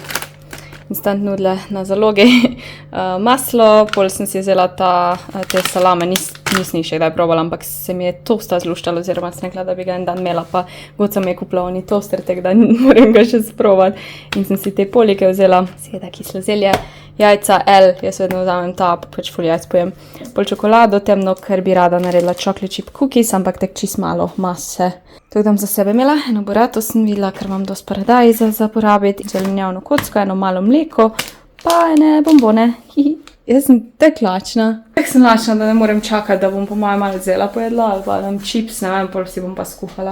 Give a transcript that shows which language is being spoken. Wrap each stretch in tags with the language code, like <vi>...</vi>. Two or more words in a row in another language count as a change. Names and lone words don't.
<sl>Instant nudle na zalogi, maslo, pol sem si vzela te salame, nisem jih še kdaj probala, ampak se mi je tosta zluštala, oziroma sem rekla, da bi ga en dan imela, pa god sem je kupila oni toster, tako da moram ga še sprobati. In sem si te polike vzela, seveda kislo zelje, jajca, jaz vedno vzamem ta, pa pač ful jajc pojem. Pol čokolado temno, ker bi rada naredila</sl> <en>chocolate chip cookies,</en> <sl>ampak tek čist malo mase. Tako da bom za sebe imela, eno burato sem videla, ker imam dosti paradajza za porabiti, zelenjavno kocko, eno malo mleko, pa ene bombone. Jaz sem tek lačna. Tek sem lačna, da ne morem čakati, da bom po mojem malo zela pojedla, ali pa dam čips, ne vem, pol si bom pa skuhala.</sl>